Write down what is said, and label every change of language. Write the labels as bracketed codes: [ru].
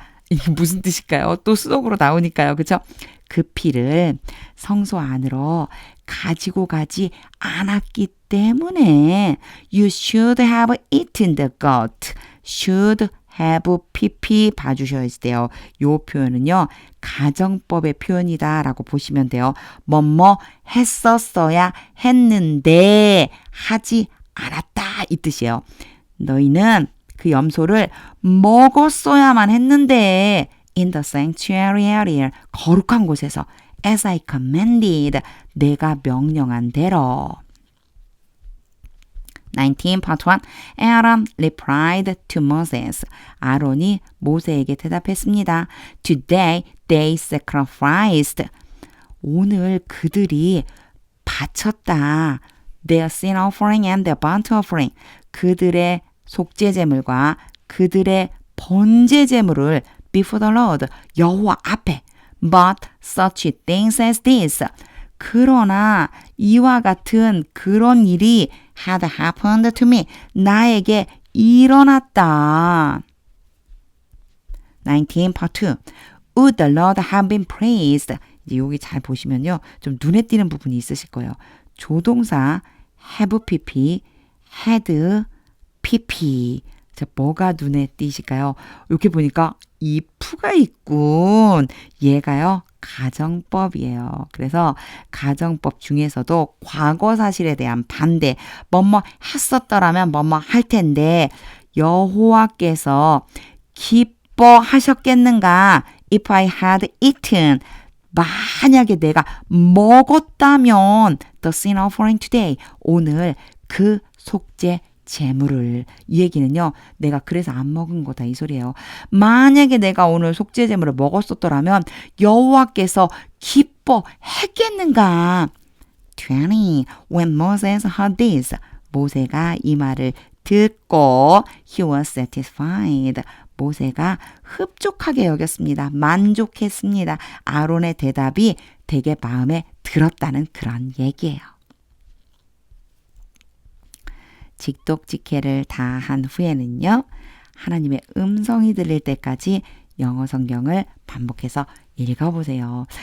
[ko] 이게 무슨 뜻일까요? 또 수동으로 나오니까요. 그렇죠? 그 피를 성소 안으로 가지고 가지 않았기 때문에 [en] You should have eaten the goat. Should have pp [ko] 봐주셔야 돼요. 요 표현은요. 가정법의 표현이다 라고 보시면 돼요. 뭐뭐 했었어야 했는데 하지 않았다 이 뜻이에요. 너희는 그 염소를 먹었어야만 했는데 [en] in the sanctuary area [ko] 거룩한 곳에서 [en] as I commanded [ko] 내가 명령한 대로. [en] 19 part 1 Aaron replied to Moses. [ko] 아론이 모세에게 대답했습니다. [en] Today they sacrificed. [ko] 오늘 그들이 바쳤다. [en] Their sin offering and their burnt offering. [ko] 그들의 속죄제물과 그들의 번제제물을 [en] before the Lord, [ko] 여호와 앞에. [en] But such things as this. [ko] 그러나 이와 같은 그런 일이 [en] had happened to me. [ko] 나에게 일어났다. [en] 19 part 2 Would the Lord have been praised? [ko] 이제 여기 잘 보시면요. 좀 눈에 띄는 부분이 있으실 거예요. 조동사 have pp, had pp. 자, 뭐가 눈에 띄실까요? 이렇게 보니까 if가 있군. 얘가요. 가정법이에요. 그래서 가정법 중에서도 과거 사실에 대한 반대, 뭐뭐 했었더라면 뭐뭐 할 텐데 여호와께서 기뻐하셨겠는가? [en] If I had eaten, [ko] 만약에 내가 먹었다면 [en] the sin offering today, [ko] 오늘 그 속죄 제물을. 이 얘기는요. 내가 그래서 안 먹은 거다 이 소리예요. 만약에 내가 오늘 속죄 제물을 먹었었더라면 여호와께서 기뻐했겠는가? 20. [en] When Moses heard this, [ko] 모세가 이 말을 듣고 [en] he was satisfied. [ko] 모세가 흡족하게 여겼습니다. 만족했습니다. 아론의 대답이 되게 마음에 들었다는 그런 얘기예요. 직독직해를 다 한 후에는요. 하나님의 음성이 들릴 때까지 영어 성경을 반복해서 읽어보세요.